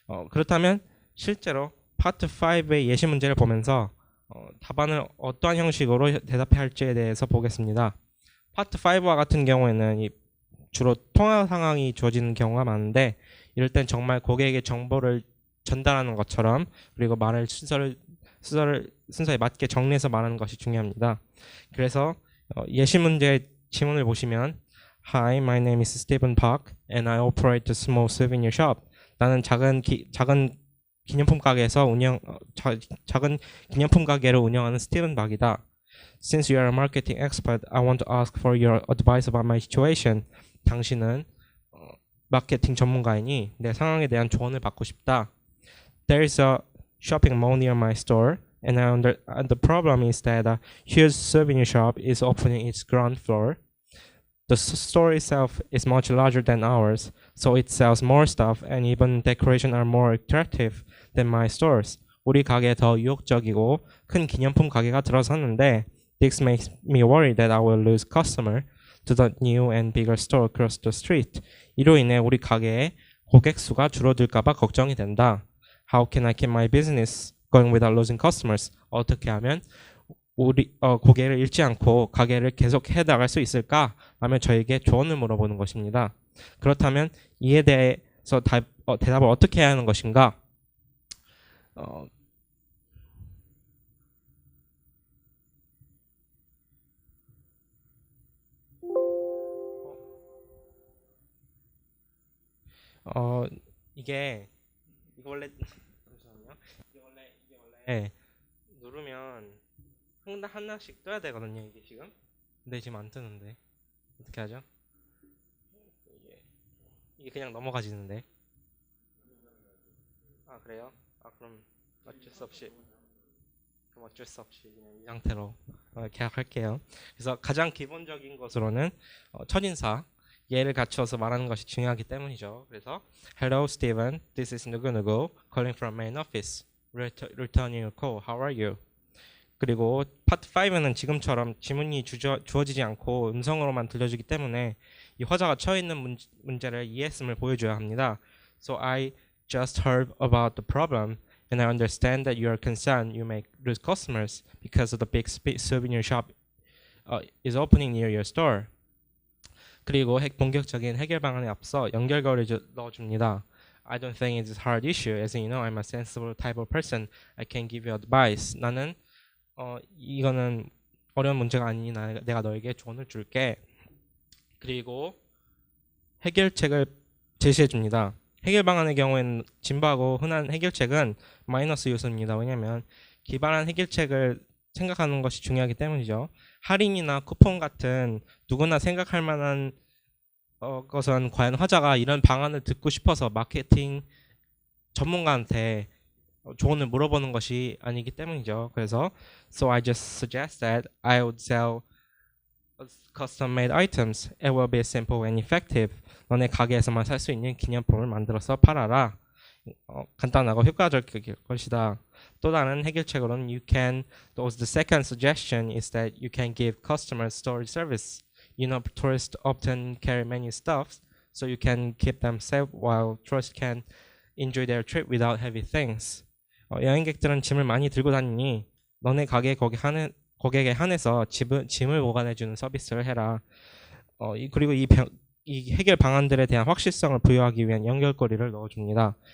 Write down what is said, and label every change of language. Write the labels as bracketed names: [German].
[Korean] 그렇다면 실제로 파트 5의 예시 문제를 보면서 답안을 어떠한 형식으로 대답해야 할지에 대해서 보겠습니다. 파트 5와 같은 경우에는 주로 통화 상황이 주어지는 경우가 많은데 이럴 땐 정말 고객에게 정보를 전달하는 것처럼 그리고 말을 순서에 맞게 정리해서 말하는 것이 중요합니다. 그래서 예시 문제 지문을 보시면 [English] Hi, my name is Stephen Park and I operate a small souvenir shop. [Korean] 나는 작은 기념품 가게에서 작은 기념품 가게를 운영하는 스티븐 박이다. [English] Since you are a marketing expert, I want to ask for your advice about my situation. [Korean] 당신은 마케팅 전문가이니 내 상황에 대한 조언을 받고 싶다. [English] There is a shopping mall near my store, and the problem is that a huge souvenir shop is opening its ground floor. The store itself is much larger than ours, so it sells more stuff and even decoration are more attractive than my stores. [Korean] 우리 가게에 더 유혹적이고 큰 기념품 가게가 들어섰는데 [English] this makes me worry that I will lose customer to the new and bigger store across the street. [Korean] 이로 인해 우리 가게의 고객 수가 줄어들까봐 걱정이 된다. [English] How can I keep my business going without losing customers? [Korean] 어떻게 하면 우리 고객을 잃지 않고 가게를 계속 해나갈 수 있을까? 라며 저에게 조언을 물어보는 것입니다. 그렇다면 이에 대해서 대답을 어떻게 해야 하는 것인가? 이게 원래 잠시만요. 이게 원래 누르면 하나씩 떠야 되거든요. 이게 지금. 근데 지금 안 뜨는데 어떻게 하죠? 이게 그냥 넘어가지는데. 아 그래요? 그럼 어쩔 수 없이 그냥 이 상태로 계약할게요. 그래서 가장 기본적인 것으로는 첫인사 예를 갖추어서 말하는 것이 중요하기 때문이죠. 그래서 [English] Hello, Steven. This is [Korean] 누구누구 [English] calling from main office. Returning your call. How are you? [Korean] 그리고 파트 5는 지금처럼 지문이 주어지지 않고 음성으로만 들려주기 때문에 이 화자가 처해 있는 문제를 이해했음을 보여줘야 합니다. [English] So I just heard about the problem and I understand that you are concerned you may lose customers because of the big souvenir shop is opening near your store. [Korean] 그리고 본격적인 해결 방안에 앞서 연결거리를 넣어줍니다. [English] I don't think it's a hard issue. As you know, I'm a sensible type of person. I can give you advice. [Korean] 나는 이거는 어려운 문제가 아니니 내가 너에게 조언을 줄게. 그리고 해결책을 제시해 줍니다. 해결 방안의 경우에는 진부하고 흔한 해결책은 마이너스 요소입니다. 왜냐하면 기발한 해결책을 생각하는 것이 중요하기 때문이죠. 할인이나 쿠폰 같은 누구나 생각할 만한 것은 과연 화자가 이런 방안을 듣고 싶어서 마케팅 전문가한테 조언을 물어보는 것이 아니기 때문이죠. 그래서 [English] So I just suggest that I would sell custom-made items. It will be simple and effective. [Korean] 너네 가게에서만 살 수 있는 기념품을 만들어서 팔아라. 간단하고 효과적일 것이다. 또 다른 해결책으로는 [English] the second suggestion is that you can give customers storage service. You know, tourists often carry many stuffs, so you can keep them safe while tourists can enjoy their trip without heavy things. [Korean] 여행객들은 짐을 많이 들고 다니니 너네 가게 고객에 한해서 짐을 보관해주는 서비스를 해라. 그리고 이 해결 방안들에 대한 확실성을 부여하기 위한 연결고리를 넣어줍니다.